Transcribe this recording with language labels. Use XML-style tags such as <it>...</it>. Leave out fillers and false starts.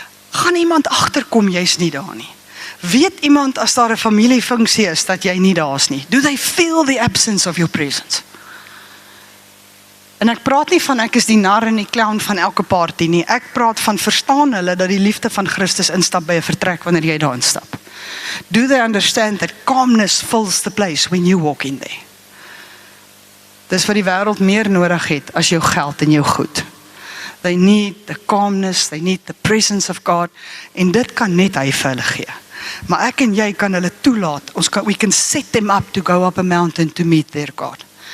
<af>Gaan iemand agterkom, jy's nie daar nie. Weet iemand as daar 'n familiefunksie is, dat jy nie daar is nie?</af> <en>Do they feel the absence of your presence?</en> <af>En ek praat nie van ek is die nar en die clown van elke party nie. Ek praat van verstaan hulle dat die liefde van Christus instap by 'n vertrek wanneer jy daar instap.</af> <en>Do they understand that calmness fills the place when you walk in there?</en> <af>Dis wat die wêreld meer nodig het as jou geld en jou goed.</af> <en>They need the calmness, they need the presence of God,</en> <af>en dit kan net hy vir hulle gee. Maar ek en jy kan hulle toelaat,</af> <en>we can set them up to go up a mountain to meet their God.</en>